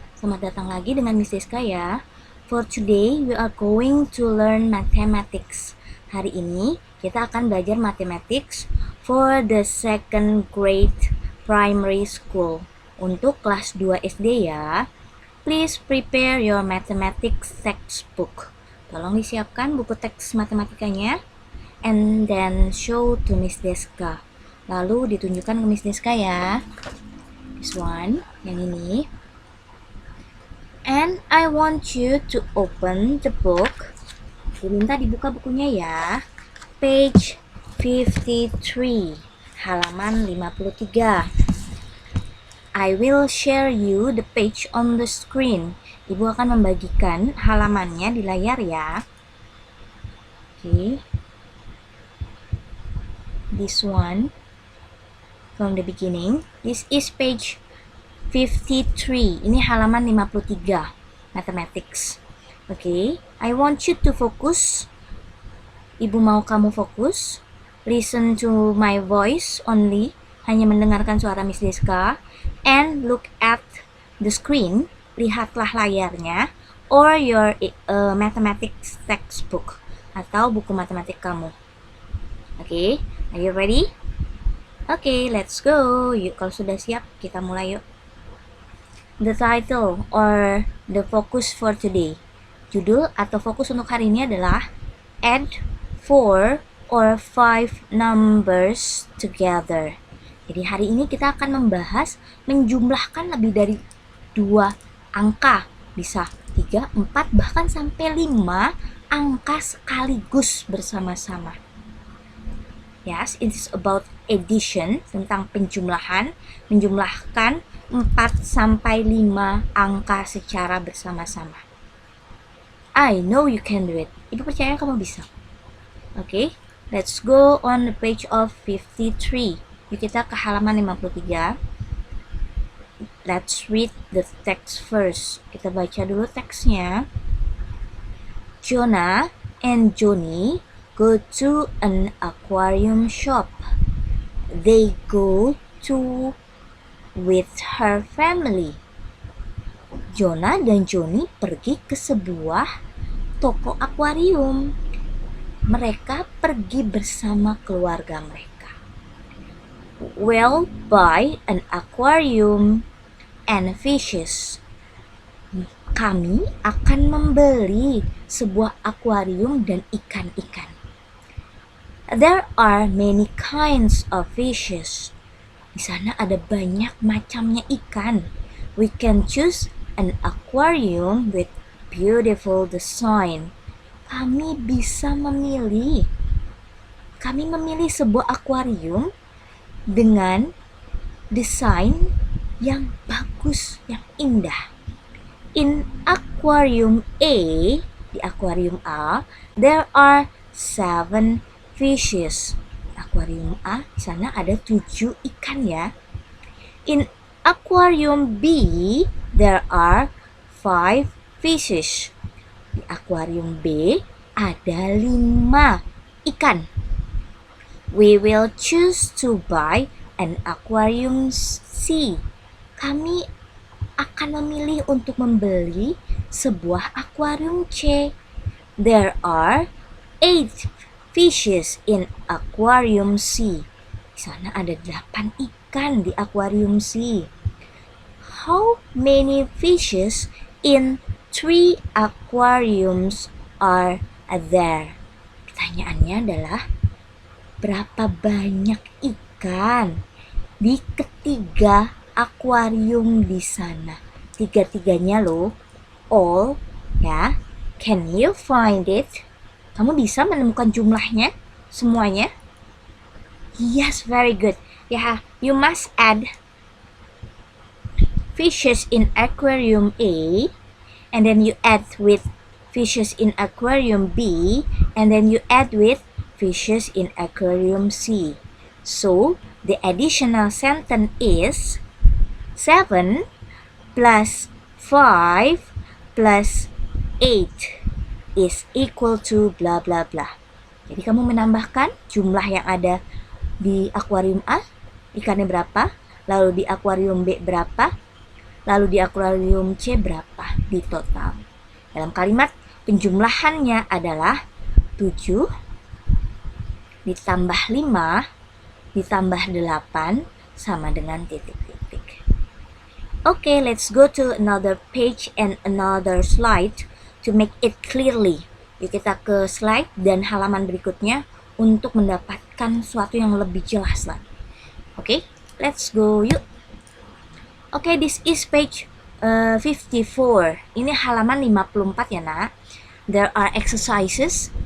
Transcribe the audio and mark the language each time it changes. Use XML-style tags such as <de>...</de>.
<id>Selamat datang lagi dengan Miss Deska ya.</id> <en>For today, we are going to learn mathematics.</en> <id>Hari ini, kita akan belajar</id> <en>mathematics for the second grade primary school.</en> <id>Untuk kelas 2 SD ya.</id> <en>Please prepare your mathematics textbook.</en> <id>Tolong disiapkan buku teks matematikanya</id> <en>and then show to Miss Deska.</en> <id>Lalu ditunjukkan ke Miss Deska ya.</id> <en>This one,</en> <id>yang ini.</id> <en>And I want you to open the book.</en> <id>Diminta dibuka bukunya ya.</id> <en>Page 53,</en> <id>halaman 53.</id> <en>I will share you the page on the screen.</en> <id>Ibu akan membagikan halamannya di layar ya. Oke.</id> <en>This one from the beginning. This is page 53.</en> <id>Ini halaman 53.</id> <en>Mathematics. Okay. I want you to focus.</en> <id>Ibu mau kamu fokus.</id> <en>Listen to my voice only.</en> <id>Hanya mendengarkan suara Miss Deska.</id> <en>And look at the screen.</en> <id>Lihatlah layarnya.</id> <en>Or your mathematics textbook.</en> <id>Atau buku matematik kamu.</id> <en>Okay. Are you ready? Okay, let's go.</en> <id>Yuk, kalau sudah siap, kita mulai yuk.</id> <en>The title or the focus for today.</en> <id>Judul atau fokus untuk hari ini adalah</id> <en>add 4 or 5 numbers together.</en> <id>Jadi hari ini kita akan membahas menjumlahkan lebih dari 2 angka. Bisa 3, 4, bahkan sampai 5 angka sekaligus bersama-sama.</id> <en>Yes, it is about addition,</en> <id>tentang penjumlahan, menjumlahkan 4 sampai 5 angka secara bersama-sama.</id> <en>I know you can do it.</en> <id>Ibu percaya kamu bisa.</id> <en>Okay, let's go on the page of 53.</en> <id>Yuk kita ke halaman 53.</id> <en>Let's read the text first.</en> <id>Kita baca dulu teksnya.</id> <en>Jonah and Johnny go to an aquarium shop. They go to with her family.</en> <id>Jonah dan Johnny pergi ke sebuah toko akuarium. Mereka pergi bersama keluarga mereka.</id> <en>We'll buy an aquarium and fishes.</en> <id>Kami akan membeli sebuah akuarium dan ikan-ikan.</id> <en>There are many kinds of fishes.</en> <id>Di sana ada banyak macamnya ikan.</id> <en>We can choose an aquarium with beautiful design.</en> <id>Kami bisa memilih. Kami memilih sebuah akuarium dengan desain yang bagus, yang indah.</id> <en>In aquarium A,</en> <id>di akuarium A,</id> <en>there are 7 fishes.</en> <id>Akuarium A, di sana ada 7 ikan ya.</id> <en>In aquarium B, there are 5 fishes.</en> <id>Di akuarium B ada 5 ikan.</id> <en>We will choose to buy an aquarium C.</en> <id>Kami akan memilih untuk membeli sebuah akuarium C.</id> <en>There are 8 fishes in aquarium C.</en> <id>Di sana ada 8 ikan di aquarium C.</id> <en>How many fishes in 3 aquariums are there?</en> <id>Pertanyaannya adalah berapa banyak ikan di ketiga akuarium di sana? Tiga-tiganya loh. All, ya.</id> <en>Can you find it?</en> <id>Kamu bisa menemukan jumlahnya? Semuanya?</id> <en>Yes, very good. Yeah, you must add fishes in aquarium A, and then you add with fishes in aquarium B, and then you add with fishes in aquarium C. So, the additional sentence is 7 plus 5 plus 8 is equal to blah blah blah.</en> <id>Jadi kamu menambahkan jumlah yang ada di akuarium A, ikannya berapa, lalu di akuarium B berapa, lalu di akuarium C berapa di total. Dalam kalimat penjumlahannya adalah 7 ditambah 5 ditambah 8 sama dengan titik-titik.</id> <en>Okay, let's go to another page and another slide to make it clearly.</en> <id>Yuk kita ke slide dan halaman berikutnya untuk mendapatkan sesuatu yang lebih jelas lagi.</id> <en>Okay, let's go yuk. Okay, this is page 54.</en> <id>Ini halaman 54 ya nak.</id> <en>There are exercises.</en>